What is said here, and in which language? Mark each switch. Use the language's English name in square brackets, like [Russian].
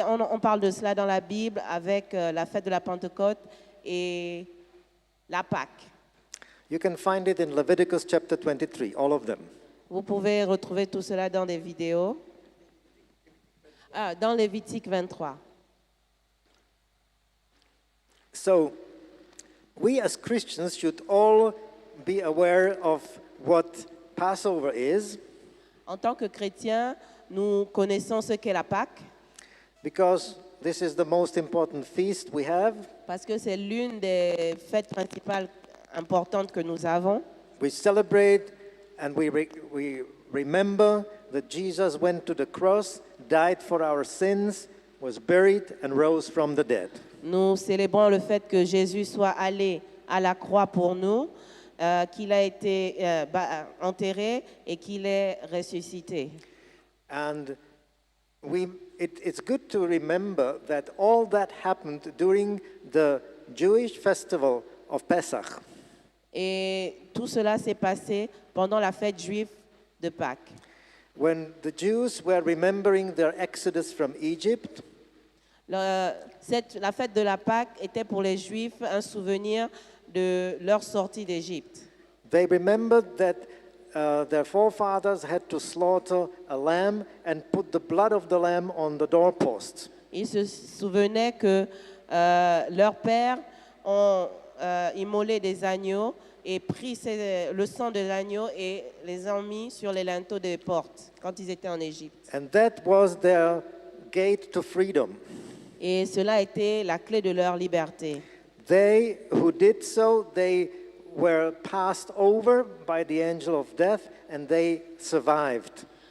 [French] On parle de cela dans la Bible avec la fête de la Pentecôte et la Pâque. [English] You can find it in Leviticus chapter 23, all of them. [French] Vous pouvez retrouver tout cela dans des vidéos. Dans Lévitique 23. [English] So, we as Christians should all be aware of what Passover is, [French] En tant que chrétiens, nous connaissons ce qu'est la Pâque [English] because this is the most important feast we have. [French] parce que c'est l'une des fêtes principales importantes que nous avons. [English] We celebrate and we remember that Jesus went to the cross, died for our sins, was buried, and rose from the dead. [French] Nous célébrons le fait que Jésus soit allé à la croix pour nous, qu'il a été enterré et qu'il est ressuscité. [English] And it's good to remember that all that happened during the Jewish festival of Pesach. [French] Et tout cela s'est passé pendant la fête juive de Pâques. [English] When the Jews were remembering their exodus from Egypt, [French] La fête de la Pâque était pour les Juifs un souvenir de leur sortie d'Égypte. [English] they remembered that their forefathers had to slaughter a lamb and put the blood of the lamb on the doorposts. [French] Ils se souvenaient que leurs pères ont immolé des agneaux et pris le sang de l'agneau et les ont mis sur les linteaux des portes quand ils étaient en Égypte. [English] And that was their gate to freedom. [French] Et cela a été la clé de leur liberté. [English] They who did so, they were passed over by the angel of death and they survived.